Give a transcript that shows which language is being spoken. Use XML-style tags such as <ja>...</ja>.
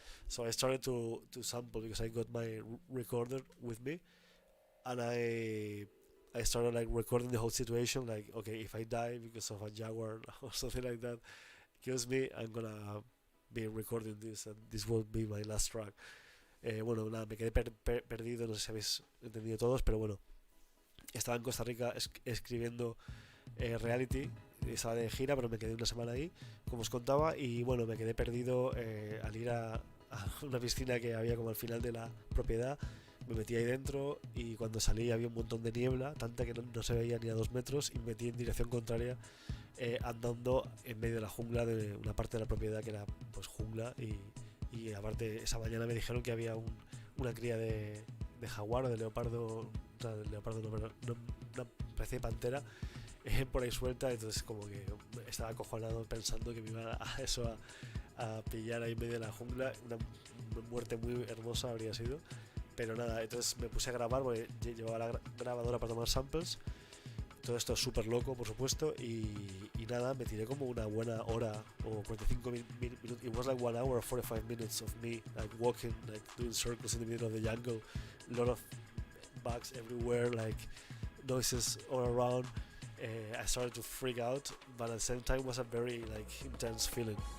<en>So I started to sample because I got my recorder with me, and I started like recording the whole situation. Like, okay, if I die because of a jaguar or something like that kills me, I'm gonna be recording this, and this will be my last track.</en> <es>Bueno, nada, me quedé perdido, no sé si habéis entendido todos, pero bueno, estaba en Costa Rica escribiendo reality, estaba de gira, pero me quedé una semana ahí, como os contaba, y bueno, me quedé perdido al ir a una piscina que había como al final de la propiedad. Me metí ahí dentro y cuando salí había un montón de niebla, tanta que no se veía ni a 2 metros, y me metí en dirección contraria, andando en medio de la jungla de una parte de la propiedad que era pues jungla, y aparte esa mañana me dijeron que había una cría de jaguar o de leopardo, o sea, de leopardo no, pero una especie de pantera por ahí suelta. Entonces como que estaba acojonado pensando que me iba a pillar ahí en medio de la jungla. Una muerte muy hermosa habría sido, pero nada. Entonces me puse a grabar porque llevaba la grabadora para tomar samples. Todo esto es súper loco, por supuesto, y nada, me tiré como una buena hora o 45 minutos.</es> <en>It was like 1 hour or 45 minutes of me like walking, like doing circles in the middle of the jungle, a lot of bugs everywhere, like noises all around. I started to freak out, but at the same time was a very like intense feeling.</en>